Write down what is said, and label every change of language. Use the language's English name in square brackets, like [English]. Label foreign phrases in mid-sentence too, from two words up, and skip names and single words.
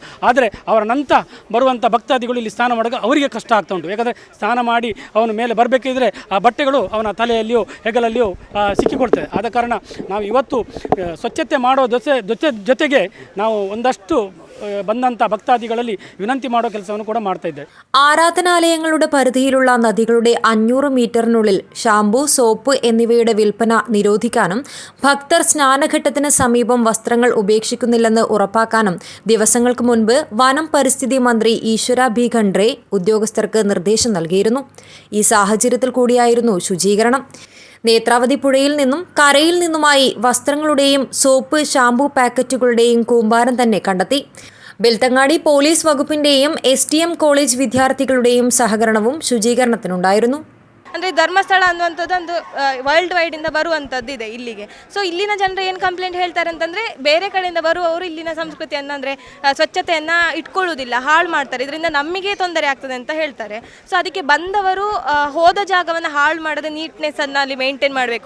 [Kannada] ಆದರೆ ಅವರ ನಂತರ ಬರುವಂಥ ಭಕ್ತಾದಿಗಳು ಇಲ್ಲಿ ಸ್ನಾನ ಮಾಡುವಾಗ ಅವರಿಗೆ ಕಷ್ಟ ಆಗ್ತಾ ಉಂಟು. ಯಾಕಂದರೆ ಸ್ನಾನ ಮಾಡಿ ಅವನ ಮೇಲೆ ಬರಬೇಕಿದ್ರೆ ಆ ಬಟ್ಟೆಗಳು ಅವನ ತಲೆಯಲ್ಲಿಯೋ ಹೆಗಲಲ್ಲಿಯೋ ಸಿಕ್ಕಿಕೊಡ್ತದೆ. ಆದ ಕಾರಣ ನಾವು ಇವತ್ತು ಸ್ವಚ್ಛತೆ ಮಾಡೋ ಜೊತೆಗೆ ನಾವು ಒಂದಷ್ಟು ಬಂದಂಥ ಭಕ್ತಾದಿಗಳಲ್ಲಿ ವಿನಂತಿ ಮಾಡೋ ಕೆಲಸವನ್ನು ಕೂಡ ಮಾಡ್ತಾ ಇದ್ದೇವೆ. [Malayalam] ആരാധനാലയങ്ങളുടെ പരിധിയിലുള്ള നദികളുടെ 500 മീറ്ററിനുള്ളിൽ ഷാംപൂ, സോപ്പ് എന്നിവയുടെ വിൽപ്പന നിരോധിക്കാനും ഭക്തർ സ്നാനഘട്ടത്തിന് സമീപം വസ്ത്രങ്ങൾ ഉപേക്ഷിക്കുന്നില്ലെന്ന് ഉറപ്പാക്കാനും ദിവസങ്ങൾക്ക് മുൻപ് വനം പരിസ്ഥിതി മന്ത്രി ഈശ്വര ബി ഖണ്ഡ്രെ ഉദ്യോഗസ്ഥർക്ക് നിർദ്ദേശം നൽകിയിരുന്നു. ഈ സാഹചര്യത്തിൽ കൂടിയായിരുന്നു ശുചീകരണം. നേത്രാവതി പുഴയിൽ നിന്നും കരയിൽ നിന്നുമായി വസ്ത്രങ്ങളുടെയും സോപ്പ്, ഷാംപൂ പാക്കറ്റുകളുടെയും കൂമ്പാരം തന്നെ കണ്ടെത്തി. ബെൽത്തങ്ങാടി പോലീസ് വകുപ്പിന്റെയും STM കോളേജ് വിദ്യാർത്ഥികളുടെയും സഹകരണവും ശുചീകരണത്തിനുണ്ടായിരുന്നു. [Kannada] ಅಂದರೆ ಧರ್ಮಸ್ಥಳ ಅನ್ನುವಂಥದ್ದು ಒಂದು [English] world wide [Kannada] ಬರುವಂಥದ್ದು ಇದೆ ಇಲ್ಲಿಗೆ. ಸೊ ಇಲ್ಲಿನ ಜನರು ಏನು ಕಂಪ್ಲೇಂಟ್ ಹೇಳ್ತಾರೆ ಅಂತಂದರೆ, ಬೇರೆ ಕಡೆಯಿಂದ ಬರುವವರು ಇಲ್ಲಿನ ಸಂಸ್ಕೃತಿಯನ್ನು ಅಂದರೆ ಸ್ವಚ್ಛತೆಯನ್ನು ಇಟ್ಕೊಳ್ಳೋದಿಲ್ಲ, ಹಾಳು ಮಾಡ್ತಾರೆ, ಇದರಿಂದ ನಮಗೆ ತೊಂದರೆ ಆಗ್ತದೆ ಅಂತ ಹೇಳ್ತಾರೆ. ಸೊ ಅದಕ್ಕೆ ಬಂದವರು ಹೋದ ಜಾಗವನ್ನು ಹಾಳು ಮಾಡದೆ ನೀಟ್ನೆಸ್ಸನ್ನು ಅಲ್ಲಿ ಮೇಂಟೈನ್ ಮಾಡಬೇಕು.